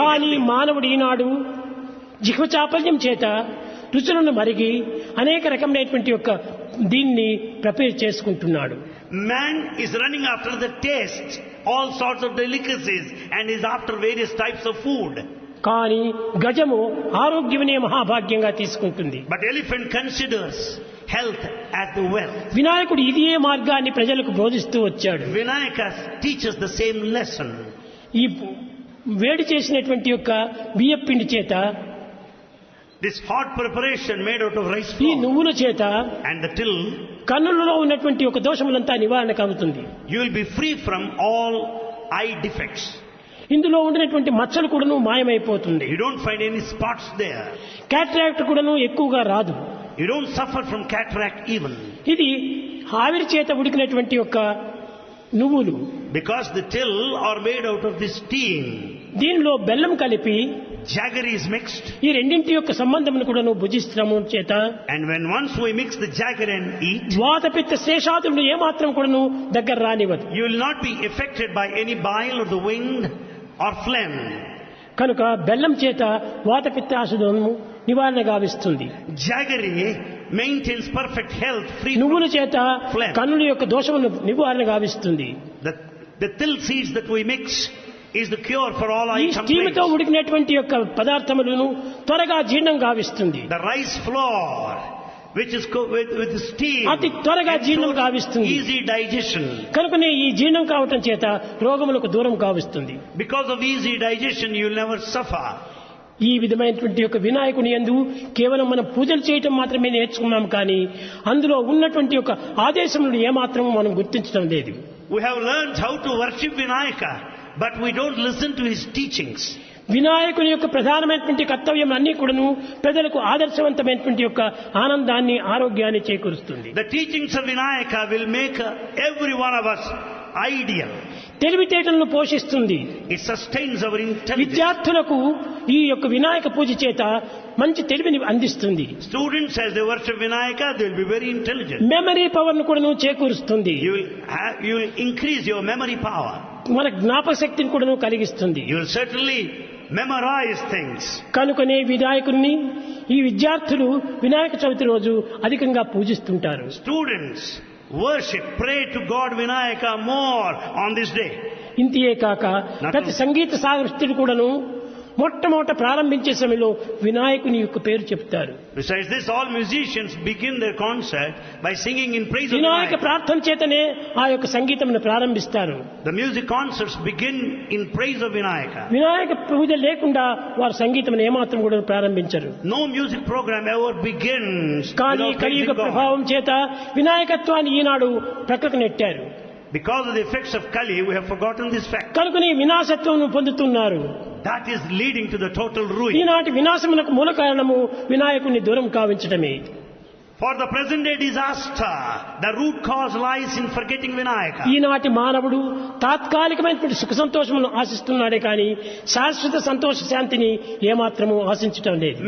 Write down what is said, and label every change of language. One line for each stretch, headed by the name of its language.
Telugu: కానీ
English: healthy.
Telugu: మానవుడు ఈనాడు జిహ్వ చాపల్యం చేత రుచులను మరిగి అనేక రకమైనటువంటి యొక్క దీన్ని ప్రిపేర్ చేసుకుంటున్నాడు.
English: Man is running after the taste, all sorts of delicacies, and is after various types of food.
Telugu: కానీ గజము ఆరోగ్యమనే మహాభాగ్యంగా తీసుకుంటుంది.
English: But elephant considers health as the wealth.
Telugu: వినాయకుడు ఇదే మార్గాన్ని ప్రజలకు బోధిస్తూ వచ్చాడు.
English: Vinayaka teaches the same lesson.
Telugu: ఈ వేడి చేసినటువంటి యొక్క బియ్యపిండి చేత,
English: This hot preparation made out of rice
Telugu: ఈ
English: flour
Telugu: నువ్వుల చేత
English: and the till,
Telugu: కన్నులలో ఉన్నటువంటి ఒక దోషములంతా నివారణ కలుగుతుంది.
English: you will be free from all eye defects.
Telugu: ఇందులో ఉండినటువంటి మచ్చలు కూడాను మాయమైపోతుంది.
English: You don't find any spots there.
Telugu: Cataract కూడాను ఎక్కువగా రాదు.
English: You don't suffer from cataract even.
Telugu: ఇది ఆవిరి చేత ఉడికినటువంటి యొక్క నువ్వులు.
English: Because the till are made out of this steam.
Telugu: దీనిలో బెల్లం కలిపి
English: Jaggery is mixed.
Telugu: ఈ రెండింటి యొక్క సంబంధమును కూడాను భుజిస్తాము చేత
English: And when once we mix the jaggery and eat,
Telugu: వాతపిత్త శేషాదులు ఏమాత్రం కూడాను దగ్గర రానివ్వదు.
English: you will not be affected by any bile or the wind or phlegm.
Telugu: కనుక బెల్లం చేత వాతపిత్తాశుధము నివారణ గావిస్తుంది.
English: Jaggery maintains perfect health, free
Telugu: నువ్వుల
English: from
Telugu: చేత
English: phlegm.
Telugu: కన్నుల యొక్క దోషమును నివారణ గావిస్తుంది.
English: The till seeds that we mix is the cure for all
Telugu: ఈ
English: eye
Telugu: స్టీముతో
English: complaints.
Telugu: ఉడికినటువంటి యొక్క పదార్థములను త్వరగా జీర్ణం గావిస్తుంది.
English: The rice flour, which is with the steam,
Telugu: అతి త్వరగా జీర్ణం
English: ensures
Telugu: గావిస్తుంది.
English: easy digestion.
Telugu: కనుకనే ఈ జీర్ణం కావటం చేత రోగములకు దూరం గావిస్తుంది.
English: Because of easy digestion, you will never suffer.
Telugu: ఈ విధమైనటువంటి యొక్క వినాయకుని యందు కేవలం మనం పూజలు చేయటం మాత్రమే నేర్చుకున్నాం, కానీ అందులో ఉన్నటువంటి యొక్క ఆదేశములను ఏమాత్రం మనం గుర్తించడం లేదు.
English: We have learned how to worship Vinayaka, but we don't listen to his teachings.
Telugu: వినాయకుని యొక్క ప్రధానమైనటువంటి కర్తవ్యం అన్ని కూడాను ప్రజలకు ఆదర్శవంతమైనటువంటి యొక్క ఆనందాన్ని, ఆరోగ్యాన్ని చేకూరుస్తుంది.
English: The teachings of Vinayaka will make every one of us ideal.
Telugu: తెలివితేటలను పోషిస్తుంది.
English: It sustains our intelligence.
Telugu: విద్యార్థులకు ఈ యొక్క వినాయక పూజ చేత మంచి తెలివిని అందిస్తుంది.
English: Students, as they worship Vinayaka, they will be very intelligent. Memory power
Telugu: ను కూడాను చేకూరుస్తుంది.
English: You will increase your memory power.
Telugu: మన జ్ఞాపక శక్తిని కూడాను కలిగిస్తుంది.
English: You will certainly memorize things.
Telugu: కనుకనే వినాయకుడిని ఈ విద్యార్థులు వినాయక చవితి రోజు అధికంగా పూజిస్తుంటారు.
English: Students worship, pray to God Vinayaka more on this day.
Telugu: ఇంతియే కాక ప్రతి సంగీత సాహిత్యుడు కూడాను మొట్టమొదట ప్రారంభించే సమయంలో వినాయకుని యొక్క పేరు చెప్తారు.
English: Besides this, all musicians begin their concert by singing in praise of
Telugu: Vinayaka
English: Vinayaka.
Telugu: ప్రార్థన చేతనే ఆ యొక్క సంగీతమును ప్రారంభిస్తారు.
English: The music concerts begin in praise of Vinayaka.
Telugu: Vinayaka పూజ లేకుండా వారు సంగీతమును ఏమాత్రం కూడా ప్రారంభించరు.
English: No music program ever begins
Telugu: కానీ
English: without
Telugu: కలియుగ
English: praising God.
Telugu: ప్రభావం చేత వినాయకత్వాన్ని ఈనాడు ప్రక్కకు నెట్టారు.
English: Because of the effects of Kali, we have forgotten this fact.
Telugu: కనుకని వినాశత్వం పొందుతున్నారు.
English: That is leading to the total ruin.
Telugu: ఈనాటి వినాశమునకు మూల కారణము వినాయకుని దూరం కావించడమే.
English: For the present day disaster, the root cause lies in forgetting Vinayaka.
Telugu: ఈనాటి మానవుడు తాత్కాలికమైనటువంటి సుఖ సంతోషములను ఆశిస్తున్నాడే కానీ శాశ్వత సంతోష శాంతిని ఏమాత్రము ఆశించటం లేదు.